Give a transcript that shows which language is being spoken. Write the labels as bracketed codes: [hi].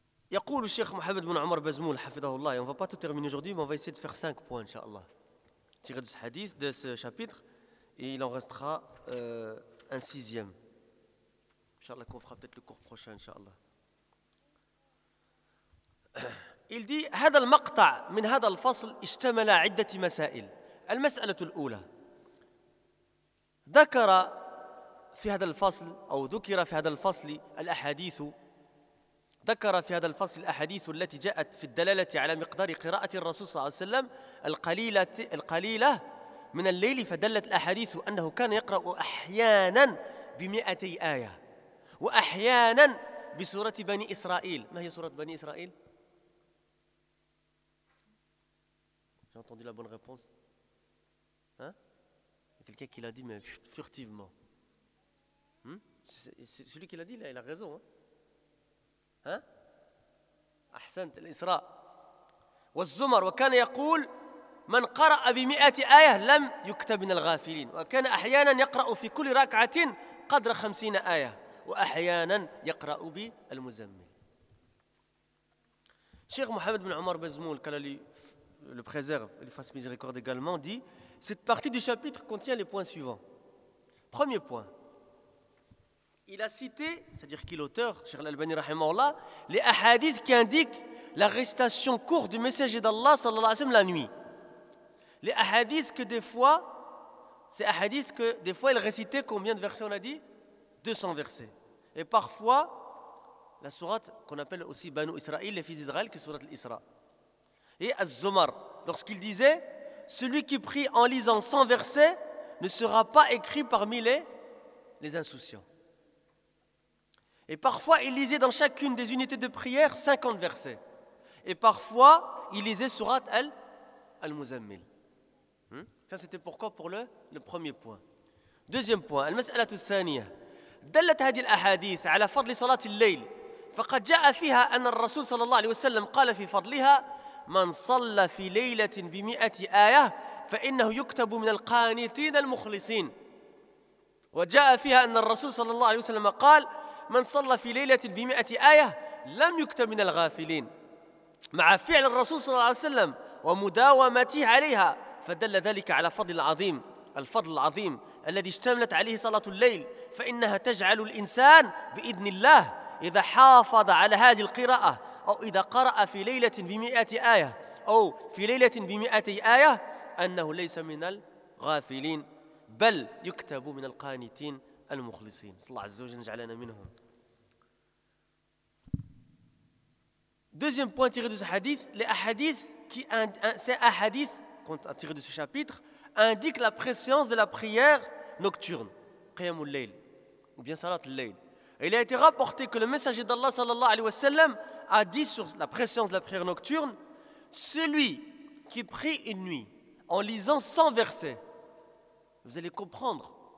[fr] Yaqul le Cheikh Mohamed bin Omar Bazmoul, hafidahullah, et on ne va pas tout terminer aujourd'hui, mais on va essayer de faire 5 points, Inch'Allah. Tiré de ce hadith, de ce chapitre, et il en restera un sixième. Inch'Allah, qu'on fera peut-être le cours prochain, Inch'Allah. Il dit: [ar] هذا المقطع من هذا الفصل اشتمل عدة مسائل. المسألة الأولى ذكر في هذا الفصل أو ذكر في هذا الفصل الأحاديث ذكر في هذا الفصل الأحاديث التي جاءت في الدلالة على مقدار قراءة الرسول صلى الله عليه وسلم القليلة من الليل، فدلت الأحاديث أنه كان يقرأ أحيانا بمئتي آية وأحيانا بسورة بني إسرائيل. ما هي سورة بني إسرائيل؟ [fr] J'ai entendu la bonne réponse. Hein? Il y a quelqu'un qui l'a dit, mais furtivement. Celui qui l'a dit, là, il a raison. Hein? Ahsant, l'Isra. [ar] والزمر وكان يقول من قرأ بمئات آية لم يكتب من الغافلين وكان أحيانا يقرأ في كل ركعة قدر 50 آية وأحيانا يقرأ بالمزمل. [fr] Cheikh Mohamed bin Omar Bazmoul, [ar] قال لي [fr] le préserve, le fasse miséricorde également, dit: cette partie du chapitre contient les points suivants. Premier point, il a cité, c'est-à-dire qui l'auteur, Cheikh Al-Albani rahimahullah, les hadiths qui indiquent la récitation courte du messager d'Allah sallallahu alayhi wa sallam la nuit. Les hadiths que des fois, ces hadiths que des fois il récitait combien de versets, on a dit 200 versets. Et parfois, la sourate qu'on appelle aussi Banu Israël, les fils d'Israël, qui est sourate l'Isra. Et Az-Zumar, lorsqu'il disait: celui qui prie en lisant 100 versets ne sera pas écrit parmi les insouciants. Et parfois, il lisait dans chacune des unités de prière 50 versets. Et parfois, il lisait Surat Al-Muzammil. Ça, c'était pourquoi pour le premier point. Deuxième point, [ar] Al-Mas'alatu Thaniya. دلت هذه الأحاديث على فضل صلاة الليل فقد جاء فيها أن الرسول صلى الله عليه وسلم قال في فضلها من صلى في ليلة بمئة آية فإنه يكتب من القانتين المخلصين. وجاء فيها أن الرسول صلى الله عليه وسلم قال من صلى في ليلة بمئة آية لم يكتب من الغافلين. مع فعل الرسول صلى الله عليه وسلم ومداومته عليها فدل ذلك على الفضل العظيم الذي اشتملت عليه صلاة الليل، فإنها تجعل الإنسان بإذن الله إذا حافظ على هذه القراءة أو إذا قرأ في ليلة بمئة آية أو في ليلة بمئتي آية أنه ليس من الغافلين بل يكتب من القانتين المخلصين. صلى الله عز وجل جعلنا منهم. [fr] Deuxième point tiré de ce hadith, les hadiths qui ces hadiths tirés de ce chapitre indiquent la préscience de la prière nocturne, qiyam al-layl, ou bien salat al-layl. Il a été rapporté que le messager d'Allah sallallahu alayhi wa sallam a dit sur la préscience de la prière nocturne: celui qui prie une nuit en lisant 100 versets. Vous allez comprendre.